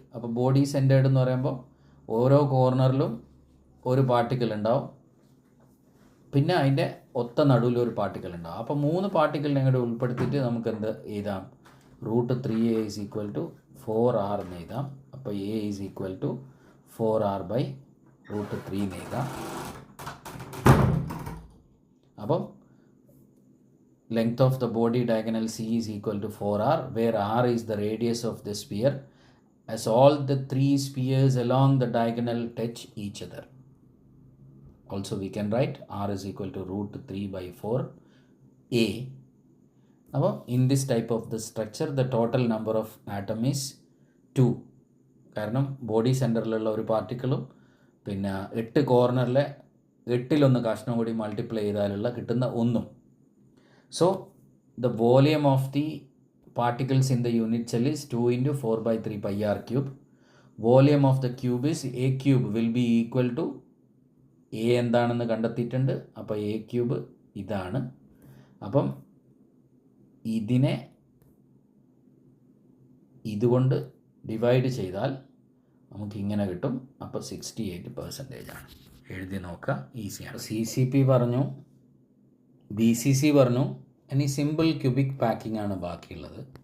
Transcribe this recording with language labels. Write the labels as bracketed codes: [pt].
[ml] അപ്പോൾ body centred എന്ന് പറയുമ്പോൾ ഓരോ കോർണറിലും ഒരു പാർട്ടിക്കിൾ ഉണ്ടാവും, പിന്നെ അതിൻ്റെ ഒത്ത നടുവിൽ ഒരു പാർട്ടിക്കിൾ ഉണ്ടാവും. അപ്പോൾ 3 പാർട്ടിക്കിളിനെ കൂടെ ഉൾപ്പെടുത്തിയിട്ട് നമുക്ക് എന്ത് എഴുതാം, √3A [en] is equal to [ml] 4R എന്ന് എഴുതാം. അപ്പോൾ A [en] is equal to [ml] 4R/√3 എന്ന് എഴുതാം. [en] അപ്പം length of the body diagonal C is equal to 4R, where R is the radius of the sphere, as all the 3 spheres along the diagonal touch each other. Also we can write R is equal to √3/4A. Now in this type of the structure the total number of atom is 2. [ml] കാരണം body സെൻറ്ററിലുള്ള ഒരു പാർട്ടിക്കിളും പിന്നെ 8 കോർണറിലെ 8-1 കഷ്ണം കൂടി multiply ചെയ്താലുള്ള കിട്ടുന്ന 1. [en] So the volume of the particles in the unit cell is 2 × 4/3πr³. Volume of the cube is A³ will be equal to A [ml] എന്താണെന്ന് കണ്ടെത്തിയിട്ടുണ്ട്. അപ്പോൾ A³ ഇതാണ്. അപ്പം ഇതിനെ ഇതുകൊണ്ട് ഡിവൈഡ് ചെയ്താൽ നമുക്ക് ഇങ്ങനെ കിട്ടും. അപ്പോൾ 68% ആണ്. എഴുതി നോക്കുക, ഈസിയാണ്. CCP പറഞ്ഞു, BCC പറഞ്ഞു, ഇനി സിമ്പിൾ ക്യൂബിക് പാക്കിംഗ് ആണ് ബാക്കിയുള്ളത്.